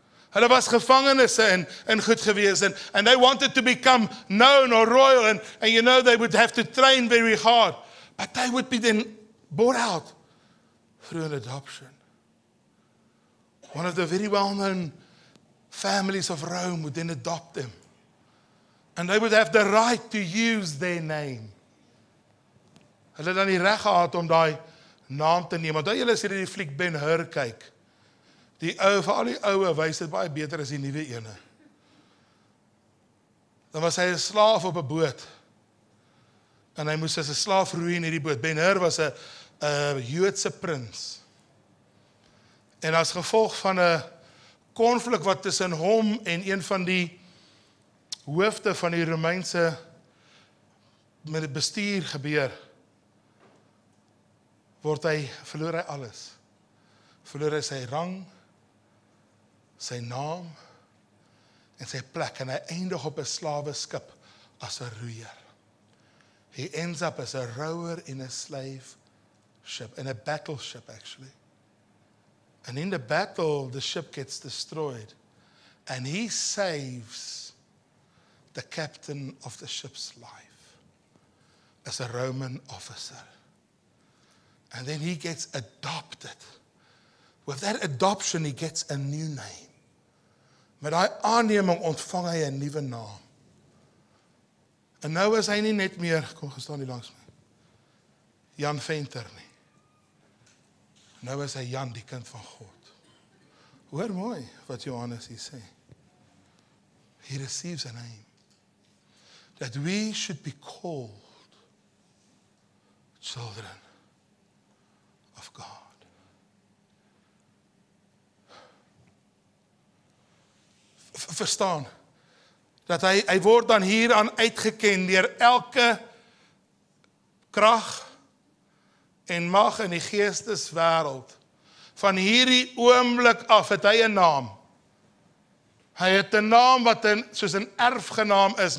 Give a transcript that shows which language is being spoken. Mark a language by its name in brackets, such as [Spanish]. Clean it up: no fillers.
[Afrikaans] Hulle was gevangenes en goed gewees, [English] and they wanted to become known or royal, and you know, they would have to train very hard, but they would be then bought out through an adoption. One of the very well-known families of Rome would then adopt them, and they would have the right to use their name. [Afrikaans] Hulle het dan die reg gehad om daai naam te neem. Want julle as jy die fliek Ben-Hur kyk, die ou, vir al die oue wys dit baie beter as die nuwe ene. Dan was hy 'n slaaf op 'n boot, en hy moes as 'n slaaf roei in hierdie boot. Ben-Hur was 'n Joodse prins. En as gevolg van 'n konflik wat tussen hom en een van die hoofde van die Romeinse met die bestuur gebeur, verloor hy alles. Verloor hy sy rang, sy naam en sy plek, en hy eindig op 'n slaweskip as 'n roeier. [English] He ends up as a rower in a slave ship, in a battleship actually. And in the battle, the ship gets destroyed, and he saves the captain of the ship's life as a Roman officer. And then he gets adopted. With that adoption, he gets a new name. [Afrikaans] Met daai aanneming ontvang hy 'n nuwe naam. En nou is hy nie net meer, kom gestaan hier langs my, Jan Venter nie. Nou is hy Jan, die kind van God. Hoor mooi wat Johannes hier sê. [English] He receives a name. That we should be called children of God. [Afrikaans] Verstaan, dat hy word dan hieraan uitgeken deur elke krag en mag in die geesteswêreld. Van hierdie oomblik af het hy 'n naam. Hy het 'n naam wat soos 'n erfgenaam is.